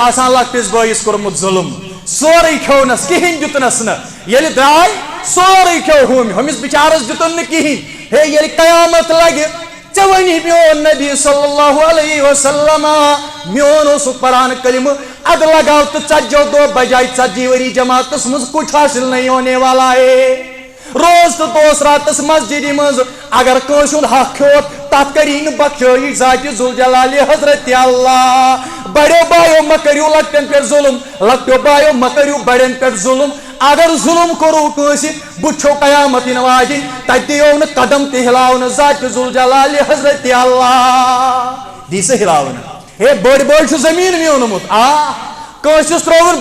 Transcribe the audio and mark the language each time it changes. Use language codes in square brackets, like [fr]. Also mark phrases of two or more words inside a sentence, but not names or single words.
[ks] آسان لۄکٹِس بٲیِس کوٚرمُت ظُلم سورُے کھیوٚونس کِہیٖنۍ دیُتنس نہٕ ییٚلہِ درٛاے سورُے کھیوٚو ہُمِس بِچارس دِتُن نہٕ کِہیٖنۍ ہے ییٚلہِ قیامت لگہِ ژےٚ وَنی میون نبی [ar] صلی اللہ علیہ وسلم [ks] میون اوسُکھ پران کلمہٕ اَدٕ لگاو تہٕ ژتجیو دۄہ بجاے 40 ؤری جماعتس منٛز [ur] کچھ حاصل نہیں ہونے والا ہے [ks] روز تہٕ دوس راتس مسجدِ منٛز اگر کٲنٛسہِ ہُنٛد حق کھیوٚت تتھ کری نہٕ بخشٲیِش ذاتِ ذوالجلالِ حضرت اللہ بڑیو بایو مہ کٔرِو لۄکٹٮ۪ن پٮ۪ٹھ ظُلم لۄکٹیو بایو مہ کٔرِو بڑٮ۪ن پٮ۪ٹھ ظُلم اگر ظُلم کوٚروٕ کٲنٛسہِ بُتھِ چھو قیامت یِنہٕ واجِنۍ تتہِ دِیو نہٕ قدم تہِ ہلاونہٕ ذاتِ ذوالجلالِ حضرت اللہ دی سا ہلاونہٕ ہے بٔڑۍ بٲے چھُ زٔمیٖن میوٗنمُت کٲنٛسِس ترٛووُن